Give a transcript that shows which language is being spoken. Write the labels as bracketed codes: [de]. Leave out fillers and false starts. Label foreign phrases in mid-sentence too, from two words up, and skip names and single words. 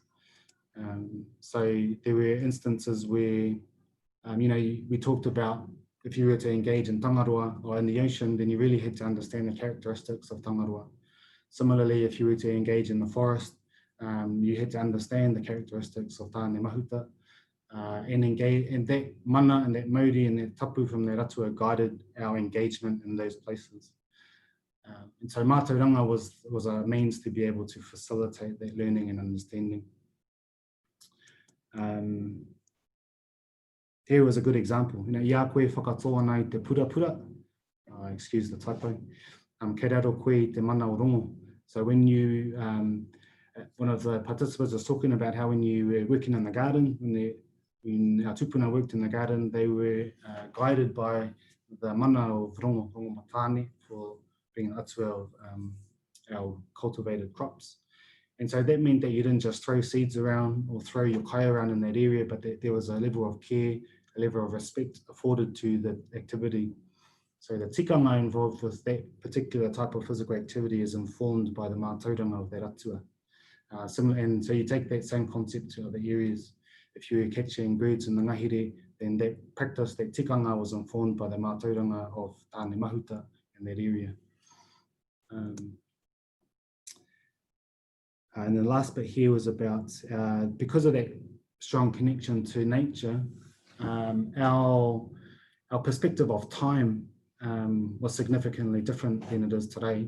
[en] So there were instances where, we talked about if you were to engage in tangaroa or in the ocean, then you really had to understand the characteristics of tangaroa. Similarly, if you were to engage in the forest, you had to understand the characteristics of tāne mahuta and engage, and that mana and that mauri and that tapu from that Atua guided our engagement in those places. And so mātauranga was a means to be able to facilitate that learning and understanding. Here was a good example. [mi] Ia koe whakatoa nei te pūrapura, [en] excuse the typo, [mi] kōrero koe te mana o rongo. [en] So when you, one of the participants was talking about how when you were working in the garden, when our tupuna worked in the garden, they were guided by the mana of rongo matane for being Atua of our cultivated crops. And so that meant that you didn't just throw seeds around or throw your kai around in that area, but that there was a level of care, a level of respect afforded to the activity. So the tikanga involved with that particular type of physical activity is informed by the mātauranga of that Atua. And so you take that same concept to other areas. If you were catching birds in the ngahere, then that practice, that tikanga, was informed by the mātauranga of tāne mahuta in that area. And the last bit here was about, because of that strong connection to nature, our perspective of time was significantly different than it is today.